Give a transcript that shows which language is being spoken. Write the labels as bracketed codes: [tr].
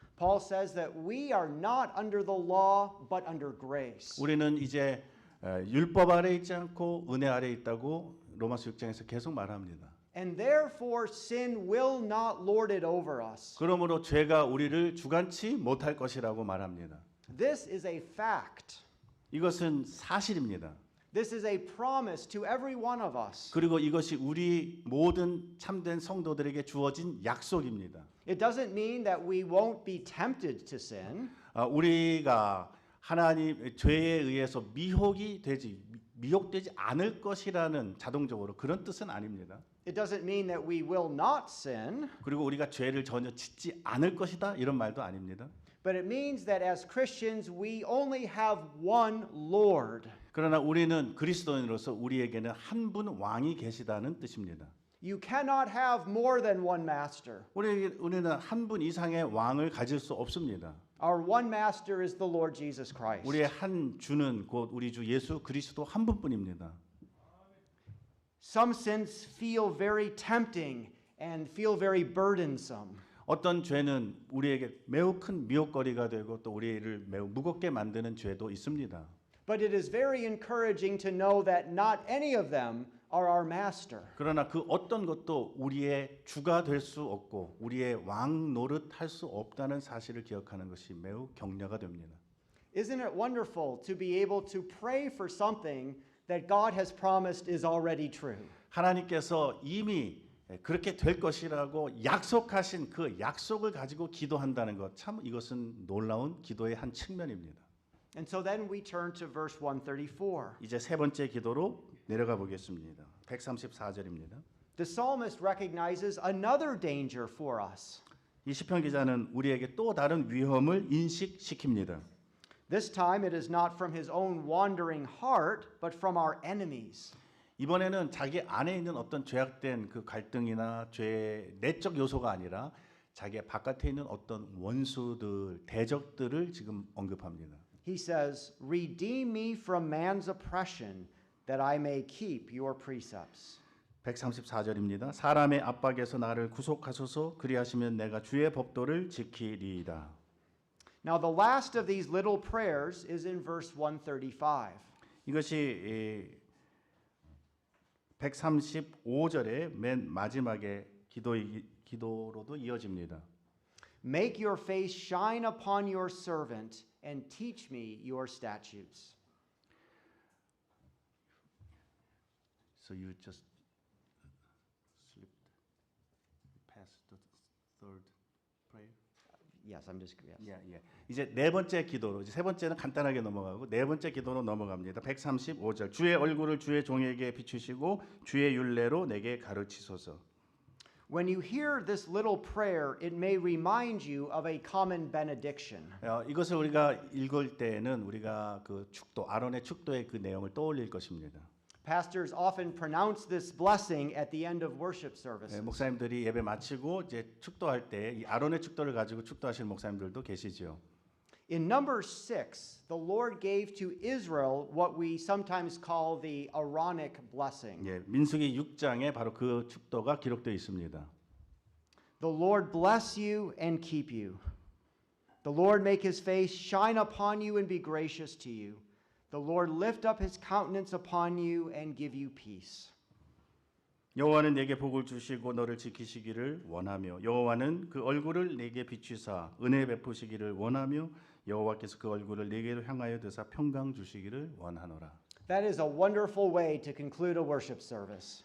[en] Paul says that we are not under the law but under grace. [ko] 우리는 이제 율법 아래 있지 않고 은혜 아래 있다고 로마서 6장에서 계속 말합니다. [en] And therefore sin will not lord it over us. [ko] 그러므로 죄가 우리를 주관치 못할 것이라고 말합니다. [en] This is a fact. [ko] 이것은 사실입니다. [en] This is a promise to every one of us. [ko] 그리고 이것이 우리 모든 참된 성도들에게 주어진 약속입니다. [en] It doesn't mean that we won't be tempted to sin. [ko] 우리가 하나님 죄에 의해서 미혹되지 않을 것이라는 자동적으로 그런 뜻은 아닙니다. [en] It doesn't mean that we will not sin, [ko] 그리고 우리가 죄를 전혀 짓지 않을 것이다 이런 말도 아닙니다. [en] but it means that as Christians we only have one Lord. [ko] 그러나 우리는 그리스도인으로서 우리에게는 한 분 왕이 계시다는 뜻입니다. [en] You cannot have more than one master. [ko] 우리는 한 분 이상의 왕을 가질 수 없습니다. [en] Our one master is the Lord Jesus Christ. [ko] 우리의 한 주는 곧 우리 주 예수 그리스도 한 분뿐입니다. [en] Some sins feel very tempting and feel very burdensome. [ko] 어떤 죄는 우리에게 매우 큰 미혹거리가 되고 또 우리를 매우 무겁게 만드는 죄도 있습니다. [en] But it is very encouraging to know that not any of them are our master. [ko] 그러나 그 어떤 것도 우리의 주가 될 수 없고 우리의 왕 노릇할 수 없다는 사실을 기억하는 것이 매우 격려가 됩니다. [en] Isn't it wonderful to be able to pray for something that God has promised is already true? [ko] 하나님께서 이미 그렇게 될 것이라고 약속하신 그 약속을 가지고 기도한다는 것, 참 이것은 놀라운 기도의 한 측면입니다. [en] And so then we turn to verse 134. [ko] 이제 세 번째 기도로 내려가 보겠습니다. 134절입니다. [en] The psalmist recognizes another danger for us. [ko] 이 시편 기자는 우리에게 또 다른 위험을 인식시킵니다. [en] This time it is not from his own wandering heart, but from our enemies. [ko] 이번에는 자기 안에 있는 어떤 죄악된 그 갈등이나 죄의 내적 요소가 아니라 자기 바깥에 있는 어떤 원수들, 대적들을 지금 언급합니다. [en] He says, "Redeem me from man's oppression, that I may keep your precepts." [ko] 134절입니다. 사람의 압박에서 나를 구속하소서. 그리하시면 내가 주의 법도를 지키리이다. [en] Now, the last of these little prayers is in verse 135. [ko] 이것이 135절의 맨 마지막에 기도로도 이어집니다. [en] Make your face shine upon your servant and teach me your statutes. So you just slipped past the third prayer. Yes, I'm just yes. [ko] 예. 이제 네 번째 기도로 이제 세 번째는 간단하게 넘어가고 네 번째 기도로 넘어갑니다. 135절 주의 얼굴을 주의 종에게 비추시고 주의 율례로 내게 가르치소서. [en] When you hear this little prayer, it may remind you of a common benediction. [ko] 이것을 우리가 읽을 때에는 우리가 그 축도 아론의 축도의 그 내용을 떠올릴 것입니다. [en] Pastors often pronounce this blessing at the end of worship services. [ko] 목사님들이 예배 마치고 이제 축도할 때 이 아론의 축도를 가지고 축도하시는 목사님들도 계시죠. [en] In number 6, the Lord gave to Israel what we sometimes call the Aaronic blessing. [ko] 예, 민수기 6장에 바로 그 축도가 기록되어 있습니다. [en] The Lord bless you and keep you. The Lord make his face shine upon you and be gracious to you. The Lord lift up his countenance upon you and give you peace. [ko] 여호와는 내게 복을 주시고 너를 지키시기를 원하며 여호와는 그 얼굴을 내게 비추사 은혜 베푸시기를 원하며 여호와께서 그 얼굴을 내게로 향하여 드사 평강 주시기를 원하노라. [en] That is a wonderful way to conclude a worship service.